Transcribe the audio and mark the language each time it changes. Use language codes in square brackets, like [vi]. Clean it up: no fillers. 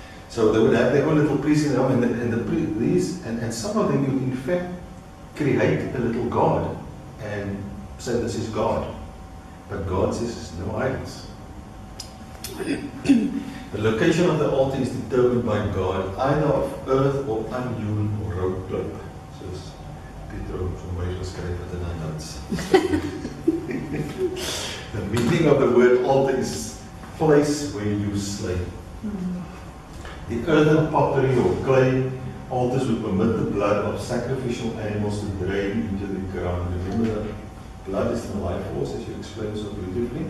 [en] So they would have their own little priests in them, and some of them would in fact create a little god and say this is God. But God says no idols. The location of the altar is determined by God, either of earth or unhewn or rope cloth. [af] Soos Pietro vir my geskryf het in hy notes. [en] The meaning of the word altar is place where you slay. The earthen pottery or clay altars would permit the blood of sacrificial animals to drain into the ground. Remember that blood is the life force, as you explained so beautifully.